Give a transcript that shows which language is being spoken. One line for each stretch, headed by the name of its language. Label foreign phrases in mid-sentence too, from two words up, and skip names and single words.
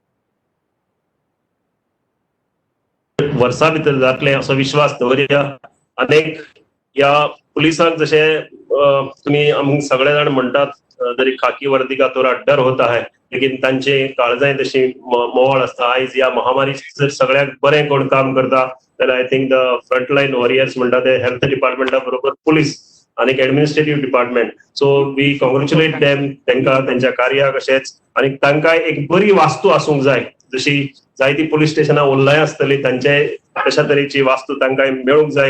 Konkani: वर्सां भितर जातलें असो विश्वास दवरया. अनेक या पुलिसांक जशे तुम्ही आमक सगळे जाण म्हणटात जरी खाकी वर्दी
Hindi: का थोडा डर होता है लेकिन
Konkani: तांचे काळजाय तशी मोवाळ आसता. आयज या महामारी जर सगळ्याक बरें कोण काम करता जाल्यार
English: I think the frontline warriors
Konkani: म्हणटा ते हेल्थ डिपार्टमेंटा बरोबर पुलीस आणि
English: administrative department. so we congratulate them,
Konkani: तांकां त्यांच्या कार्याक अशेंच आणि तांकां एक बरी वास्तू आसूंक जाय जशी जायती पुलीस स्टेशनां उरलाय आसतली तांचे तशा तरेची वास्तू तांकां मेळूंक जाय.